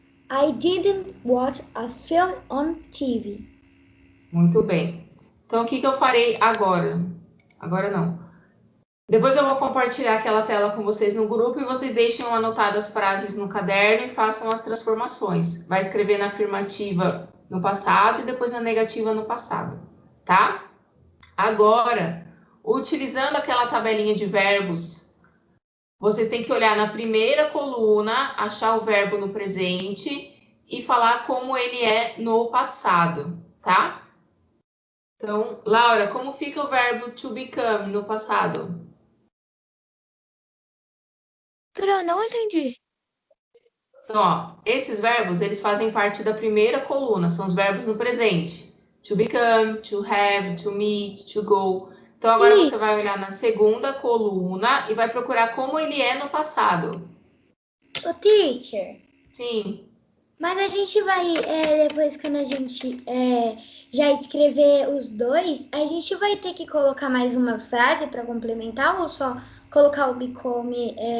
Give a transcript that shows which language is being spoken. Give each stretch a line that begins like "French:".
English: I didn't watch a film on TV.
Portuguese: Muito bem. Então, o que eu farei agora? Agora não. Depois eu vou compartilhar aquela tela com vocês no grupo e vocês deixem anotadas as frases no caderno e façam as transformações. Vai escrever na afirmativa no passado e depois na negativa no passado, tá? Agora, utilizando aquela tabelinha de verbos, vocês têm que olhar na primeira coluna, achar o verbo no presente e falar como ele é no passado, tá? Então, Laura, como fica o verbo to become no passado? Pro, não entendi. Então, ó, esses verbos, eles fazem parte da primeira coluna, são os verbos no presente.
English: To become, to have, to meet, to go.
Portuguese: Então, agora você vai olhar na segunda coluna e vai procurar como ele é no passado. O teacher, Sim. Mas a gente vai, depois quando a gente já escrever os dois, a gente vai ter que colocar mais uma frase para complementar ou só colocar o become,